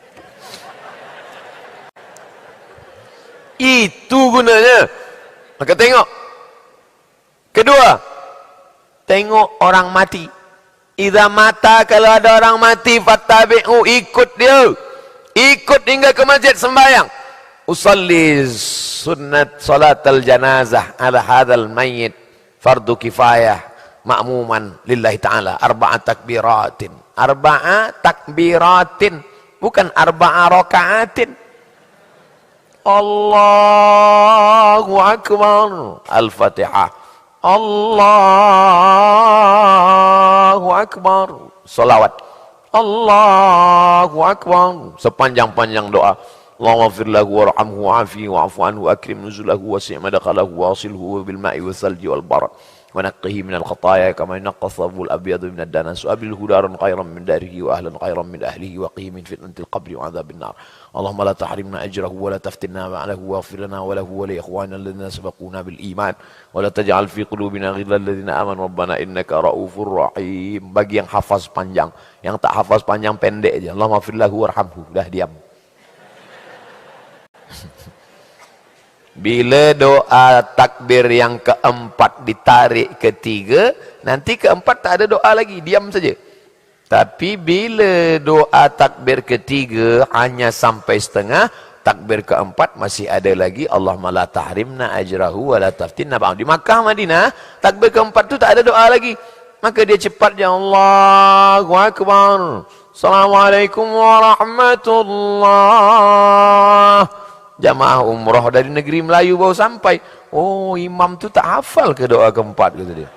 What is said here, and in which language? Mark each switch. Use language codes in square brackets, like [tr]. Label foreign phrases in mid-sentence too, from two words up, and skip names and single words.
[ms] Itu gunanya. Maka tengok. Kedua, tengok orang mati. [ar] إذا مات, [ms] kalau ada orang mati, fattabi'u, ikut dia. Ikut hingga ke masjid sembahyang. [ar] أصلي سنة صلاة الجنازة على هذا الميت فرض كفاية مأموما لله تعالى أربع تكبيرات. أربع تكبيرات, bukan أربع ركعات. الله أكبر. الفاتحة. الله أكبر. صلوات. الله أكبر. [ms] Sepanjang-panjang doa. [ar] اللهم اغفر له وارحمه وعافه واعف عنه أكرم نزله وسع مدخله واغسله بالماء والثلج والبرد. ونقه من الخطايا كما ينقى الثوب الأبيض من الدنس وأبله دارا خيرا من داره وأهلا خيرا من أهله وقيه من فتنة القبر وعذاب النار اللهم لا تحرمنا أجره ولا تفتنا بعده واغفر لنا وله ولإخواننا الذين سبقونا بالإيمان ولا تجعل في قلوبنا غلا الذين آمنوا ربنا إنك رؤوف رحيم. [ms] Bagi yang hafaz panjang, yang tak hafaz panjang pendek aja. [ar] اللهم اغفر له وارحمه. [ms] Dah diam. Bila doa takbir yang keempat ditarik ketiga, nanti keempat tak ada doa lagi, diam saja. Tapi bila doa takbir ketiga hanya sampai setengah, takbir keempat masih ada lagi. [ar] اللهم لا تحرمنا أجره ولا تفتنا بعد. [ms] Di Makkah, Madinah, takbir keempat tu tak ada doa lagi. Maka dia cepat je, [ar] الله أكبر. السلام عليكم ورحمة الله. [ms] Jamaah umrah dari negeri Melayu baru sampai. Oh, imam tu tak hafal ke doa keempat, kata dia.